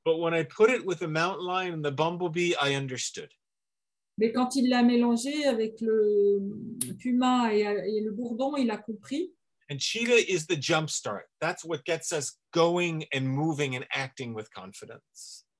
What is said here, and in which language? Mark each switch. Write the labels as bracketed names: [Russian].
[English] But when I put it with the mountain lion and the bumblebee, I understood. [French] Mais quand il l'a mélangé avec le puma et le bourdon, il a compris. [English] And cheetah is the jump start. That's what gets us going and moving and acting with confidence.